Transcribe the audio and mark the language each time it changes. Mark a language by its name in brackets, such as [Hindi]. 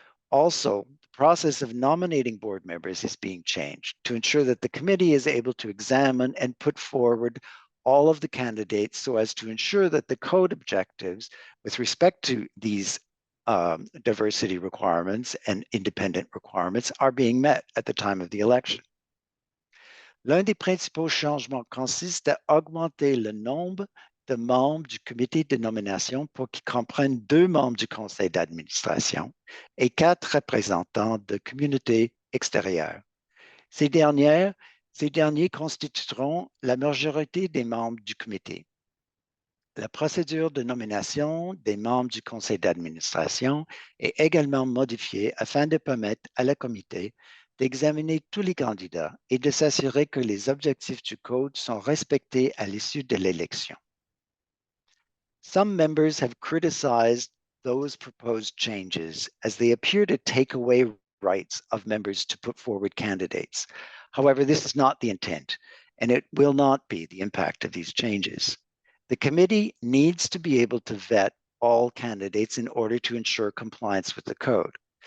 [English] Also, the process of nominating board members is being changed to ensure that the committee is able to examine and put forward all of the candidates so as to ensure that the code objectives with respect to these diversity requirements and independent requirements are being met at the time of the election. [French] L'un des principaux changements consiste à augmenter le nombre de membres du comité de nomination pour qu'il comprenne 2 membres du conseil d'administration et 4 représentants de communautés extérieures. Ces derniers constitueront la majorité des membres du comité. La procédure de nomination des membres du conseil d'administration est également modifiée afin de permettre à la comité d'examiner tous les candidats et de s'assurer que les objectifs du code sont respectés à l'issue de l'élection. [English] Some members have criticized those proposed changes as they appear to take away rights of members to put forward candidates. However, this is not the intent, and it will not be the impact of these changes. The committee needs to be able to vet all candidates in order to ensure compliance with the code.